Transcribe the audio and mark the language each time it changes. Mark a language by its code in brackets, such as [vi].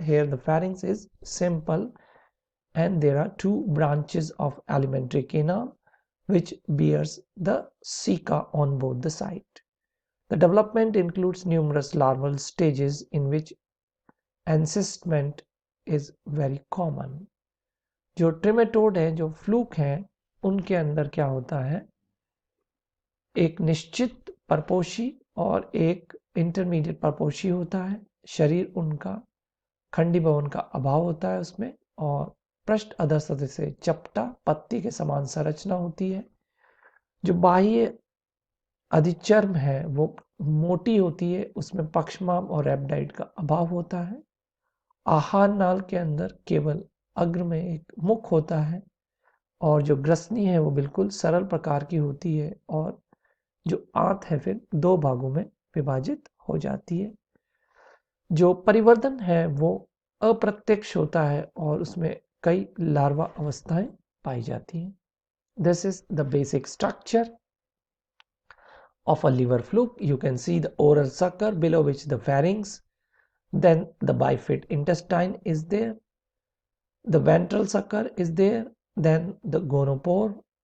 [en] Here the pharynx is simple and there are 2 branches of alimentary canal which bears the ceca on both the sides. The development includes numerous larval stages in which encystment is very common. [hi] जो ट्रेमेटोड हैं, जो fluke हैं, उनके अंदर क्या होता है, एक निश्चित परपोषी और एक इंटरमीडिएट परपोषी होता है। शरीर उनका खंडीभवन का अभाव होता है उसमें, और पृष्ठ अधर सतह से चपटा पत्ती के समान संरचना होती है। जो बाह्य अधिचर्म है वो मोटी होती है, उसमें पक्षमाम और रैप्टाइड का अभाव होता है। आहार नाल के अंदर केवल अग्र में एक मुख होता है, और जो ग्रसनी है वो बिल्कुल सरल प्रकार की होती है, और जो आंत है फिर 2 भागों में विभाजित हो जाती है। जो परिवर्धन है वो अप्रत्यक्ष होता है और उसमें कई लार्वा अवस्थाएं पाई जाती हैं। [en] This is the basic structure of a liver fluke. You can see the oral sucker below which the pharynx, then the bifid intestine is there, the ventral sucker is there, then the gonopore.